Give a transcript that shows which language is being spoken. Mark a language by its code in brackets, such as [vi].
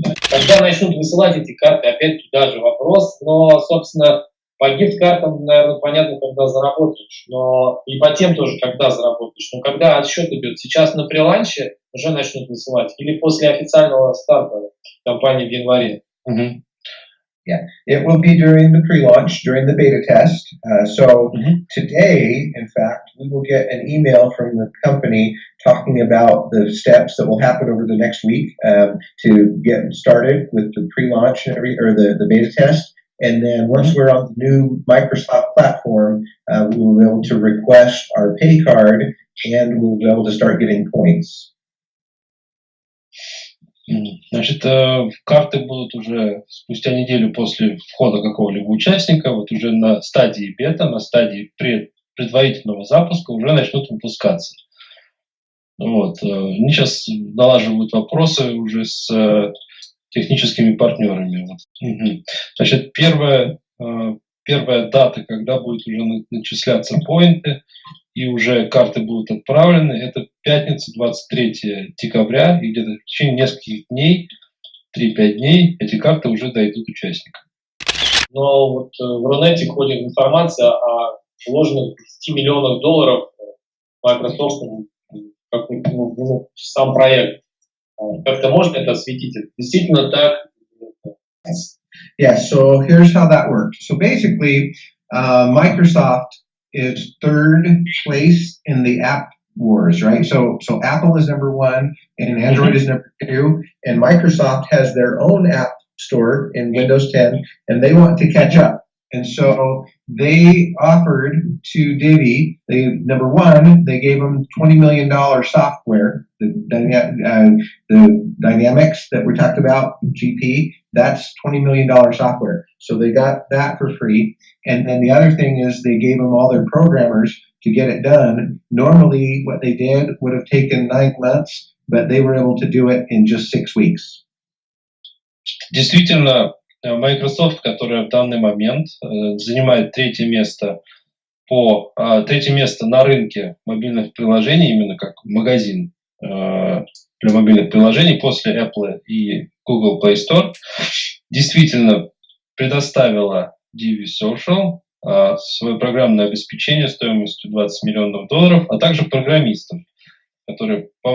[ru] Когда начнут высылать эти карты, опять туда же вопрос, но, собственно, по гифт-картам, наверное, понятно, когда заработаешь, но и по тем тоже, когда заработаешь. Но когда отсчет идет, сейчас на преланче уже начнут высылать, или после официального старта компании в январе? [en] Yeah, it will be during the pre-launch, during the beta test. Today, in fact, we will get an email from the company talking about the steps that will happen over the next week to get started with the pre-launch or the beta test. And then once we're on the new Microsoft platform, we will be able to request our pay card and we'll be able to start getting points. [ru] Значит, карты будут уже спустя неделю после входа какого-либо участника, вот уже на стадии бета, на стадии предварительного запуска уже начнут выпускаться. Вот. Они сейчас налаживают вопросы уже с техническими партнерами. Вот. Угу. Значит, первая дата, когда будут уже начисляться поинты, и уже карты будут отправлены, это пятница, 23 декабря, и где-то в течение нескольких дней, 3-5 дней, эти карты уже дойдут участникам. Но вот в Рунете ходит информация о вложенных 10 миллионах долларов Microsoft в сам проект. Как-то можно это осветить? Действительно так? [en] Yeah, so here's how that works. So basically, Microsoft is third place in the app wars, right? So Apple is number one, and Android is number two, and Microsoft has their own app store in Windows 10, and they want to catch up. And so they offered to DIVVEE, number one, they gave them $20 million software, the Dynamics that we talked about, GP, that's $20 million software. So they got that for free. And then the other thing is they gave them all their programmers to get it done. Normally what they did would have taken 9 months, but they were able to do it in just 6 weeks. [ru] Действительно, Microsoft, которая в данный момент занимает третье место на рынке мобильных приложений, именно как магазин для мобильных приложений после Apple и Google Play Store, действительно предоставила DIVVEE Social свое программное обеспечение стоимостью $20 миллионов, а также программистов, которые